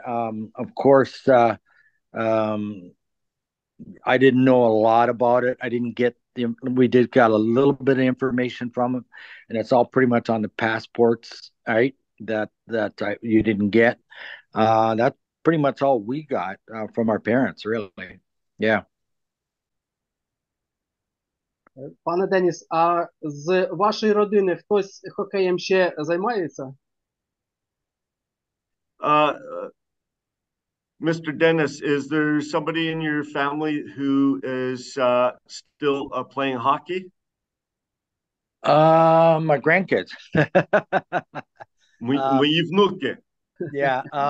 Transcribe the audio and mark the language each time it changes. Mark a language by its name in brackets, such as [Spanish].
[English] Of course, I didn't know a lot about it. I didn't get we did got a little bit of information from them, and it's all pretty much on the passports, right? That you didn't get. That's pretty much all we got from our parents, really. Yeah. [Ukrainian] Пане Деніс, а з вашої родини хтось хокеєм ще займається? [English] Mr. Dennis, is there somebody in your family who is still playing hockey? My grandkids. [Ukrainian] Мої внуки. [English] Yeah.